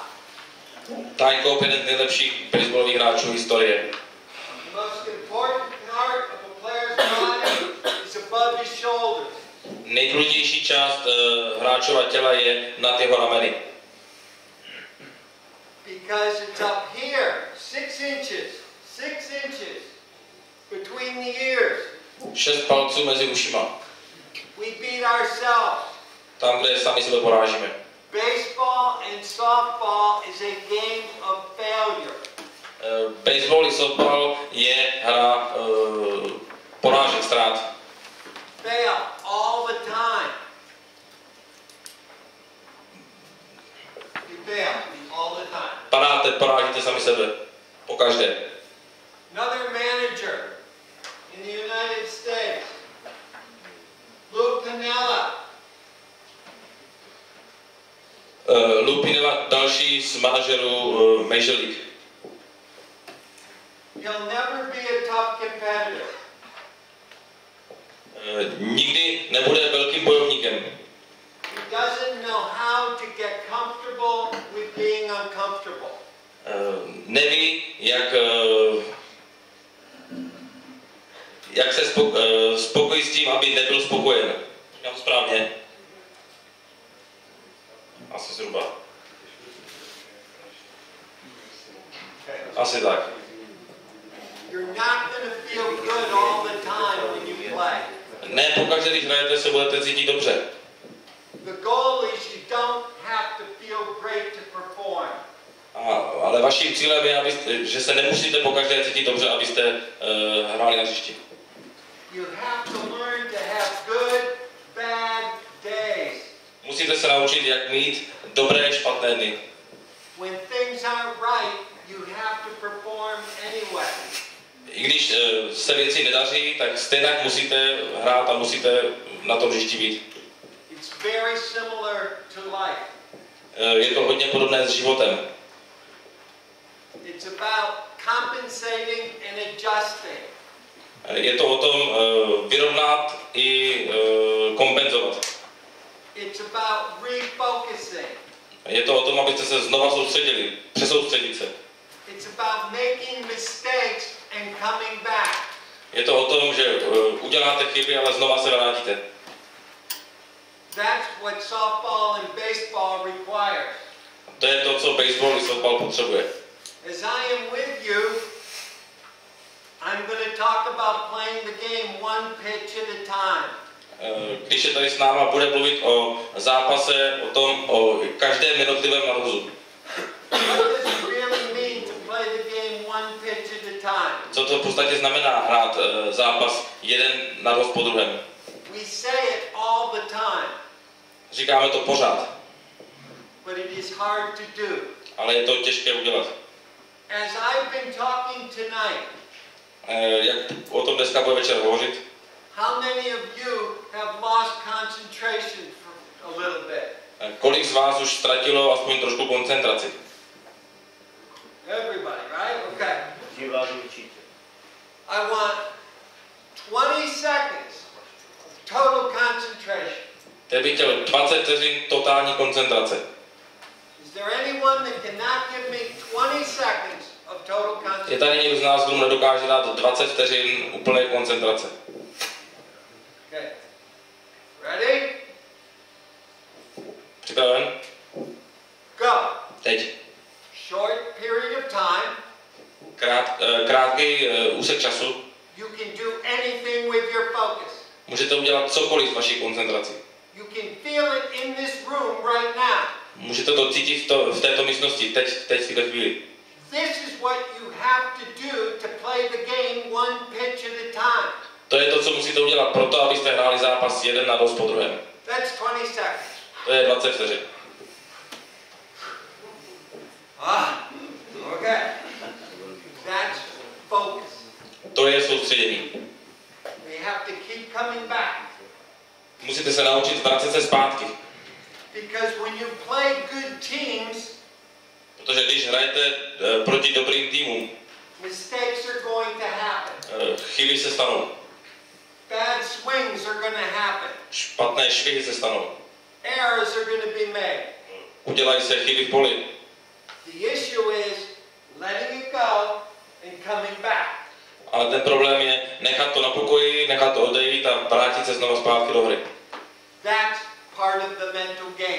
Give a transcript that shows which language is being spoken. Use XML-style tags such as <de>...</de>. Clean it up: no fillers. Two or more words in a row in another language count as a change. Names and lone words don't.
<cs>Ty Cobb je jeden z nejlepších baseballových hráčů historie.</cs> <en>The most important part of a player's body is above his shoulders.</en> <cs>Nejdůležitější část hráčova těla je nad jeho rameny.</cs> <en>Because it's up here, 6 inches between the ears.</en> <cs>6 palců mezi ušima.</cs> <en>We beat ourselves.</en> <cs>Tam, kde sami sebe porážíme.</cs> <en>Baseball and softball is a game of failure.</en> <cs>Baseball i softball je hra porážek, ztrát.</cs> <en>Fail all the time. You fail all the time.</en> <cs>Padáte, porážíte sami sebe. Pokaždé.</cs> <en>Another manager in the United States, Lou Piniella.</en> <cs>Lou Piniella, další z manažerů Major League.</cs> <en>He'll never be a tough competitor.</en> <cs>Nikdy nebude velkým bojovníkem.</cs> <en>He doesn't know how to get comfortable with being uncomfortable.</en> <cs>Neví, jak se spokojit s tím, aby nebyl spokojen. Říkám to správně? Asi zhruba. Asi tak.</cs> <en>You're not going to feel good all the time when you play.</en> <cs>Ne pokaždé, když hrajete, se budete cítit dobře.</cs> <en>The goal is you don't have to feel great to perform.</en> <cs>Ale vaším cílem je, že se nemusíte pokaždé cítit dobře, abyste hráli na hřišti.</cs> <en>You have to learn to have good, bad days.</en> <cs>Musíte se naučit, jak mít dobré, špatné dny.</cs> <en>When things aren't right, you have to perform anyway.</en> <cs>I když se věci nedaří, tak stejně musíte hrát a musíte na tom hřišti být.</cs> <en>It's very similar to life.</en> <cs>Je to hodně podobné s životem.</cs> <en>It's about compensating and adjusting.</en> <cs>Je to o tom vyrovnat i kompenzovat.</cs> <en>It's about refocusing.</en> <cs>Je to o tom, abyste se znova soustředili, přesoustředit se.</cs> <en>It's about making mistakes and coming back.</en> <cs>Je to o tom, že uděláte chyby, ale znova se vrátíte.</cs> <en>That's what softball and baseball requires.</en> <cs>To je to, co baseball i softball potřebuje.</cs> <en>As I am with you, I'm going to talk about playing the game one pitch at a time.</en> <cs>Když je tady s náma, bude mluvit o zápase, o každém jednotlivém narozu.</cs> <en>What does it really mean to play the game one pitch at a time?</en> <cs>Co to v podstatě znamená hrát zápas jeden naroz po druhém?</cs> <en>We say it all the time.</en> <cs>Říkáme to pořád.</cs> <en>But it is hard to do.</en> <cs>Ale je to těžké udělat.</cs> <en>As I've been talking tonight,</en> <cs>jak o tom dneska bude večer hovořit?</cs> <en>how many of you have lost concentration for a little bit?</en> <cs>Kolik z vás už ztratilo aspoň trošku koncentraci?</cs> <en>Everybody, right? Okay. I want 20 seconds of total concentration.</en> <cs>Teď bych chtěl 20 vteřin totální koncentrace.</cs> <en>Is there anyone that cannot give me 20 seconds of total concentration?</en> <cs>Je tady někdo z nás, kdo nedokáže dát 20 vteřin úplné koncentrace?</cs> <en>Okay. Ready?</en> <cs>Připraven?</cs> <en>Go.</en> <cs>Teď.</cs> <en>Short period of time.</en> <cs>krátký úsek času,</cs> <en>you can do anything with your focus.</en> <cs>můžete udělat cokoliv s vaší koncentrací.</cs> <en>You can feel it in this room right now.</en> <cs>Můžete to cítit v této místnosti, teď v této chvíli.</cs> <en>This is what you have to do to play the game one pitch at a time.</en> <cs>To je to, co musíte udělat proto, abyste hráli zápas jeden na dost po druhém.</cs> <en>That's 20 seconds.</en> <cs>To je 20 vteřin.</cs> <en>Okay. That's focus.</en> <cs>To je soustředění.</cs> <en>We have to keep coming back.</en> <cs>Musíte se naučit vracet se zpátky.</cs> <en>Because when you play good teams,</en> <cs>Protože když hrajete proti dobrým týmům,</cs> <en>mistakes are going to happen.</en> <cs>chyby se stanou.</cs> <en>Bad swings are going to happen.</en> <cs>Špatné švihy se stanou.</cs> <en>Errors are going to be made.</en> <cs>Udělají se chyby v poli.</cs> <en>The issue is letting it go and coming back.</en> <cs>Ale ten problém je nechat to na pokoji, nechat to odejít a vrátit se znovu zpátky do hry.</cs> <en>That's part of the mental game.</en>